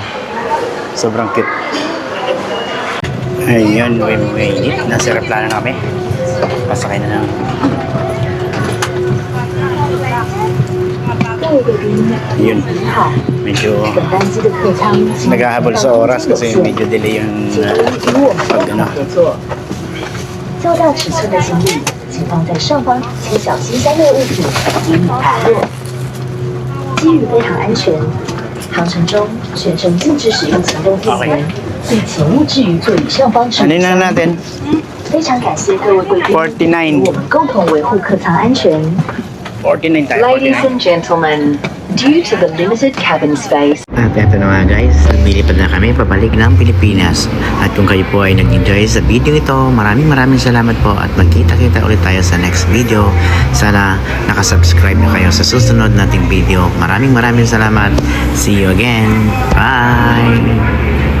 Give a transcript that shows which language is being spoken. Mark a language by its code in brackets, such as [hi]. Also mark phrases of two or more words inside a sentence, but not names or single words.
[tl] Sobrang cute. Ayun, wait. Nasa aeroplano na kami. Pasakay na lang. Yun. Medyo naghahabol sa oras kasi medyo delay yung pag ano. [zh] 较大尺寸的行李，请放在上方，请小心相对物品，以免滑落。机羽非常安全，航程中全程禁止使用行动电源，并请勿置于座椅上方置 [tl] Ano [zh] 物 [tl] na natin? [zh] 非常感谢各位贵宾与我们共同维护客舱安全。 [tl] 49 tayo. [en] Ladies and gentlemen, due to the limited cabin space. [tl] At eto na nga guys, lumilipad na kami pabalik ng Pilipinas. At kung kayo po ay nag-enjoy sa video ito, maraming salamat po at magkita-kita ulit tayo sa [en] next video. [tl] Sana nakasubscribe na kayo sa susunod nating video. Maraming salamat. [en] See you again. Bye!